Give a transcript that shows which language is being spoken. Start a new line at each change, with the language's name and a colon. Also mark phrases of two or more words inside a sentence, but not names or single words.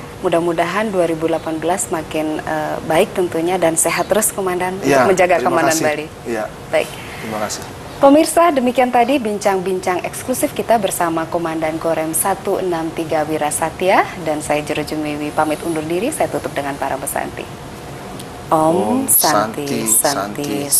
Indonesian: Mudah-mudahan 2018 makin baik tentunya dan sehat terus Komandan Ya, untuk menjaga terima keamanan kasih. Bali. Ya, Baik. terima kasih. Pemirsa, demikian tadi bincang-bincang eksklusif kita bersama Komandan Korem 163 Wirasatya dan saya Jero Jumiwi pamit undur diri, saya tutup dengan para pesanti.
Sanskrit: Om Santi Santi.